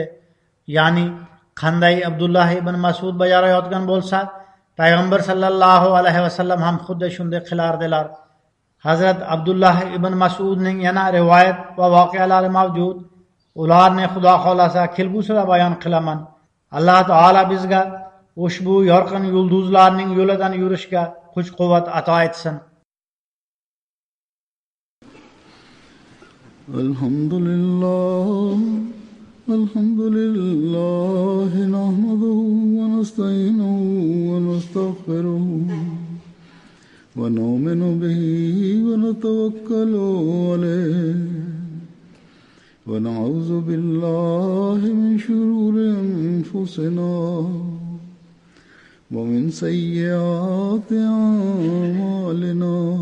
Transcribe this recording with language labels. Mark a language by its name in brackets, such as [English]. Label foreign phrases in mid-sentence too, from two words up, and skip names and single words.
[Uzbek] Ya'ni qanday Abdullah ibn Mas'ud bajarayotgan bo'lsa, payg'ambar [Arabic] صلى الله عليه وسلم [Uzbek] ham xuddi shunday qilardilar." Hazrat Abdullah ibn Mas'udning yana rivoyat va voqealari mavjud. Ularni Xudo xolasa kelgusida bayon qilaman. Alloh taolo bizga ushbu yorqin yulduzlarning yo'lidan yurishga kuch-quvvat ato etsin. [Arabic] الحمد لله نحمده ونستعينه ونستغفره ونؤمن به ونتوكل عليه ونعوذ بالله من شرور أنفسنا ومن سيئات أعمالنا